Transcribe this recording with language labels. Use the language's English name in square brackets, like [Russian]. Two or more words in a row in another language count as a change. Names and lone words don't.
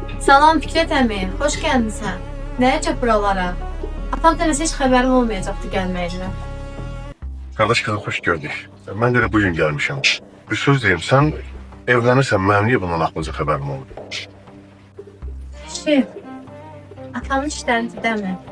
[Azerbaijani] Salam Fikrət əmi, hoş gəlmisən. Nə əcəb buralara? Atam deməsə heç xəbərim olmayacaqdı gəlməyinə. [Turkish] Kardeş kızım hoş gördük. Ben de bugün gelmişim. Bir söz diyeyim, sen evlenirsen benim niye bundan aklınıza haberim oldu? [Azerbaijani] Şey, atamın işləridir dəmi?